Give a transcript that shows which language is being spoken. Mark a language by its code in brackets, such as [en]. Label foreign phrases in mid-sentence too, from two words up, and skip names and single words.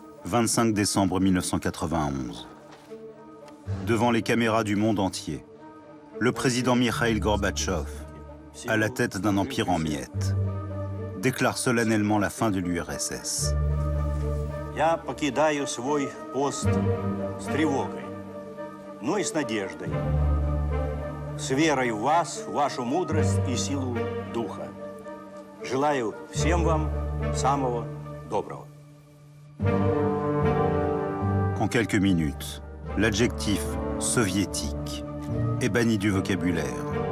[fr] 25 décembre 1991. Devant les caméras du monde entier, le président Mikhaïl Gorbatchev, à la tête d'un empire en miettes, déclare solennellement la fin de l'URSS. [ru] Я покидаю свой пост с тревогой, но и с надеждой, с верой в вас, в вашу мудрость и силу духа. Желаю всем вам самого доброго. [fr] En quelques minutes, l'adjectif soviétique est banni du vocabulaire.